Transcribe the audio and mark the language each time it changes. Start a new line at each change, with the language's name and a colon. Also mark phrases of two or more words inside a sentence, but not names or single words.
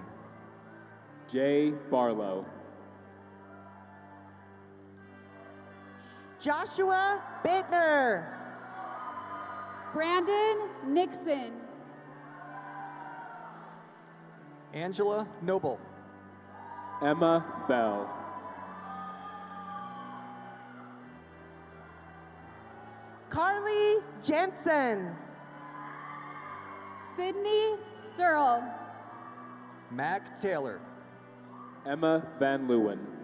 English: Jay Barlow. Joshua Bittner. Brandon Nixon. Angela Noble. Emma Bell. Carly Jensen. Sydney Searle. Mac Taylor. Emma Van Leeuwen.